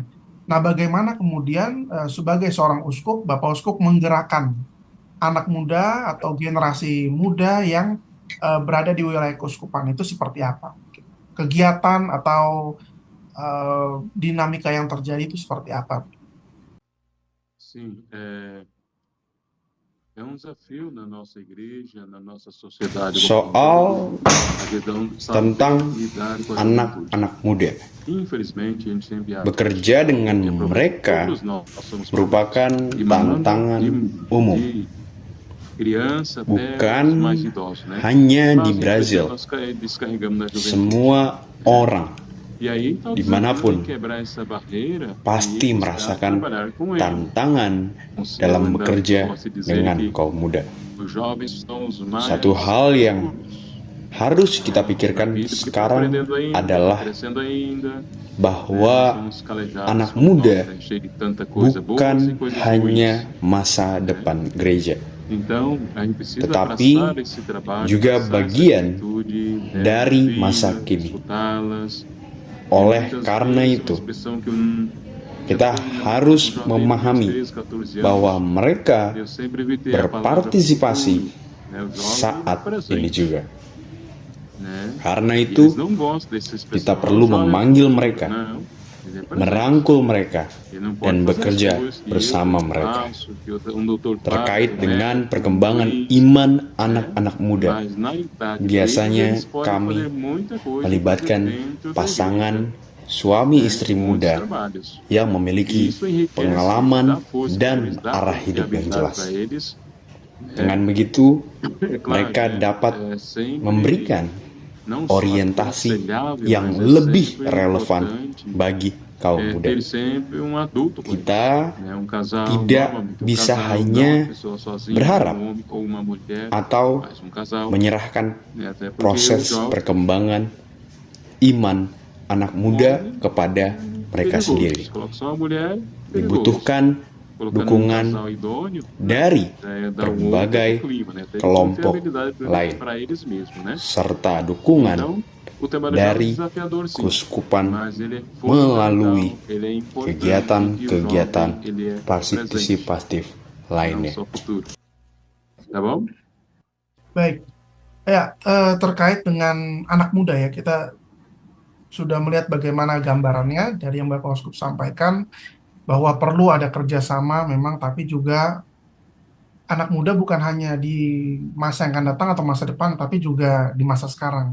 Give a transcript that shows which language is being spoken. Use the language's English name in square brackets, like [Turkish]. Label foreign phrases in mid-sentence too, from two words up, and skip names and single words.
[Indonesian] Nah, bagaimana kemudian sebagai seorang uskup, Bapak Uskup menggerakkan anak muda atau generasi muda yang berada di wilayah keuskupan itu seperti apa? Kegiatan atau dinamika yang terjadi itu seperti apa? [Portuguese] Sim, é um desafio na nossa igreja, na nossa sociedade [Indonesian] Soal [Portuguese] a questão do saber [Indonesian] tentang [Portuguese] lidar com a juventude. [Indonesian] anak-anak muda. [Portuguese] Infelizmente, a gente sempre acha [Indonesian] Bekerja dengan [Portuguese] que [Indonesian] mereka [Portuguese] todos nós somos [Indonesian] merupakan tantangan umum, [Portuguese] criança até [Indonesian] bukan [Portuguese] os mais idosos, né? [Indonesian] hanya di [Portuguese] Mas, [Indonesian] Brazil. [Portuguese] nós descarregamos na juventude. [Indonesian] Semua orang [Portuguese] E aí, tá o [Indonesian] dimanapun [Portuguese] desafio de quebrar essa barreira [Indonesian] pasti [Portuguese] e buscar [Indonesian] merasakan [Portuguese] trabalhar com ele. [Indonesian] tantangan dalam bekerja dengan kaum muda. [Portuguese] Os jovens são os mais [Indonesian] Satu hal yang harus kita pikirkan sekarang adalah [Portuguese] crescendo ainda, [Indonesian] bahwa [Portuguese] somos calejados, [Indonesian] anak [Portuguese] somos [Indonesian] muda [Portuguese] novos, cheio de tanta coisa boa e [Indonesian] bukan [Portuguese] coisas [Indonesian] hanya [Portuguese] ruins. [Indonesian] masa depan gereja, [Portuguese] Então, a gente precisa [Indonesian] tetapi [Portuguese] abraçar esse trabalho, [Indonesian] juga [Portuguese] abraçar essa [Indonesian] bagian [Portuguese] atitude, [Indonesian] dari [Portuguese] ouvir, [Indonesian] masa kini. [Portuguese] escutá-las. [Indonesian] Oleh [Portuguese] Muitas [Indonesian] karena [Portuguese] vezes, [Indonesian] itu, [Portuguese] uma expressão que [Indonesian] kita harus memahami bahwa mereka [Portuguese] eu sempre evitei a palavra [Indonesian] berpartisipasi [Portuguese] futuro, né? O jovem [Indonesian] saat [Portuguese] presente, [Indonesian] ini juga. [Portuguese] né? [Indonesian] Karena [Portuguese] E eles [Indonesian] itu, [Portuguese] não gostam dessa expressão. [Indonesian] kita perlu [Portuguese] Jovem [Indonesian] memanggil [Portuguese] futuro. [Indonesian] mereka, [Portuguese] Não, ele é presente. [Indonesian] merangkul mereka, [Portuguese] Ele não pode [Indonesian] dan [Portuguese] fazer [Indonesian] bekerja [Portuguese] as coisas que [Indonesian] bersama [Portuguese] eu [Indonesian] mereka [Portuguese] faço, que doutor [Indonesian] terkait [Portuguese] Parker, [Indonesian] dengan [Portuguese] médico, [Indonesian] perkembangan [Portuguese] juiz, [Indonesian] iman anak-anak muda. [Portuguese] mas na idade [Indonesian] Biasanya [Portuguese] deles, eles podem [Indonesian] kami [Portuguese] fazer muita coisa [Indonesian] melibatkan [Portuguese] dentro da [Indonesian] pasangan [Portuguese] igreja, [Indonesian] suami [Portuguese] né? [Indonesian] istri [Portuguese] Muitos [Indonesian] muda [Portuguese] trabalhos. [Indonesian] yang [Portuguese] E [Indonesian] memiliki [Portuguese] isso enriquece, dá [Indonesian] pengalaman [Portuguese] força para [Indonesian] dan [Portuguese] eles, dá [Indonesian] arah hidup yang [Portuguese] confiabilidade [Indonesian] jelas. [Portuguese] para eles. [Indonesian] Dengan begitu, [Portuguese] É claro, [Indonesian] mereka [Portuguese] né? [Indonesian] dapat [Portuguese] Sempre [Indonesian] memberikan [Portuguese] não só [Indonesian] orientasi [Portuguese] aconselhável, [Indonesian] yang [Portuguese] mas é [Indonesian] lebih [Portuguese] sempre [Indonesian] relevan [Portuguese] importante, [Indonesian] bagi kaum muda. [Portuguese] ter sempre adulto com [Indonesian] Kita [Portuguese] né? Casal, [Indonesian] tidak [Portuguese] novamente, [Indonesian] bisa [Portuguese] casal, [Indonesian] hanya [Portuguese] não uma pessoa sozinha, [Indonesian] berharap [Portuguese] homem ou uma mulher, [Indonesian] atau [Portuguese] mas casal, [Indonesian] menyerahkan [Portuguese] né? Até porque [Indonesian] proses [Portuguese] o jovem [Indonesian] perkembangan iman anak muda kepada mereka [Portuguese] perigoso. [Indonesian] sendiri. [Portuguese] Coloca só uma mulher, perigoso. [Indonesian] Dibutuhkan [Portuguese] Colocando [Indonesian] dukungan [Portuguese] casal idôneo, [Indonesian] dari [Portuguese] dá [Indonesian] berbagai [Portuguese] outro clima, né? Tem [Indonesian] kelompok [Portuguese] confiabilidade [Indonesian] lain, [Portuguese] para eles mesmos, né? [Indonesian] serta dukungan [Portuguese] Então, o trabalho [Indonesian] dari [Portuguese] é desafiador, sim, [Indonesian] keuskupan [Portuguese] mas ele é [Indonesian] melalui [Portuguese] fundamental, ele é importante, [Indonesian] kegiatan-kegiatan [Portuguese] e o jovem, ele é presente, [Indonesian] partisipatif [Portuguese] não [Indonesian] lainnya. [Portuguese] só futuro. Tá bom? [Indonesian] Baik, ya terkait dengan anak muda ya, kita sudah melihat bagaimana gambarannya dari yang Bapak Uskup sampaikan, bahwa perlu ada kerjasama memang, tapi juga anak muda bukan hanya di masa yang akan datang atau masa depan, tapi juga di masa sekarang.